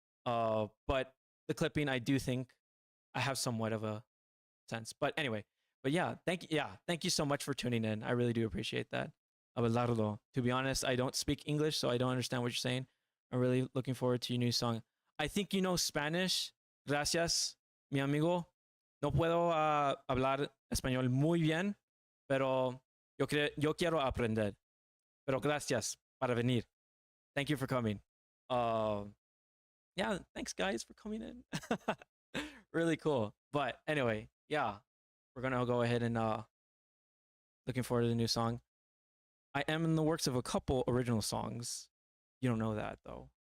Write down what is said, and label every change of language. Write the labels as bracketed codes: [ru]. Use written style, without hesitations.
[en] But the clipping, I do think I have somewhat of a sense. But anyway, but thank you so much for tuning in. I really do appreciate that. Abelardo. To be honest, I don't speak English, so I don't understand what you're saying. I'm really looking forward to your new song. I think you know Spanish. [es] Gracias, mi amigo. No puedo hablar español muy bien, pero yo quiero aprender. Pero gracias para venir. [en] Thank you for coming. Uh, yeah, thanks guys for coming in. Really cool. But anyway, yeah, we're gonna go ahead and looking forward to the new song. I am in the works of a couple original songs. You don't know that though.